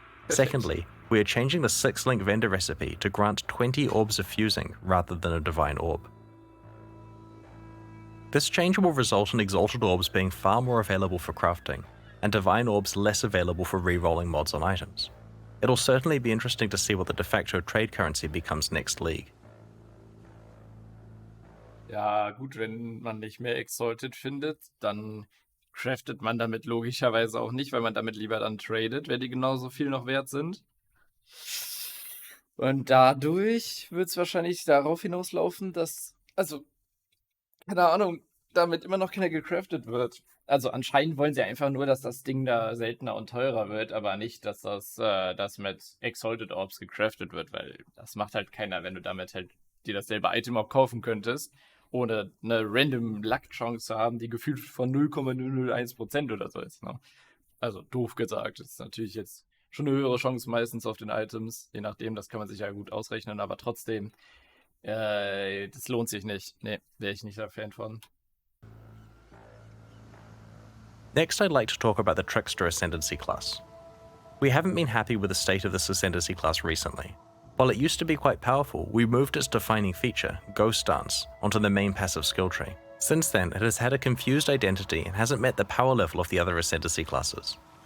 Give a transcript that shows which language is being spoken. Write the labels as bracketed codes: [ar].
[en] Secondly, we are changing the 6-link vendor recipe to grant 20 Orbs of Fusing rather than a Divine Orb. This change will result in Exalted Orbs being far more available for crafting, and Divine Orbs less available for re-rolling mods on items. It'll certainly be interesting to see what the de facto trade currency becomes next League. [de] Ja, gut, wenn man nicht mehr Exalted findet, dann craftet man damit logischerweise auch nicht, weil man damit lieber dann tradet, wenn die genauso viel noch wert sind. Und dadurch wird es wahrscheinlich darauf hinauslaufen, dass, also, keine Ahnung, damit immer noch keiner gecraftet wird. Also anscheinend wollen sie einfach nur, dass das Ding da seltener und teurer wird, aber nicht, dass das mit Exalted Orbs gecraftet wird, weil das macht halt keiner, wenn du damit halt dir dasselbe Item auch kaufen könntest, ohne eine random Luck-Chance zu haben, die gefühlt von 0,001% oder so ist. Ne? Also doof gesagt, das ist natürlich jetzt schon eine höhere Chance meistens auf den Items, je nachdem, das kann man sich ja gut ausrechnen, aber trotzdem, das lohnt sich nicht. Nee, wäre ich nicht der Fan von. [en] Next, I'd like to talk about the Trickster Ascendancy class. We haven't been happy with the state of this Ascendancy class recently. While it used to be quite powerful, we moved its defining feature, Ghost Dance, onto the main passive skill tree. Since then, it has had a confused identity and hasn't met the power level of the other Ascendancy classes.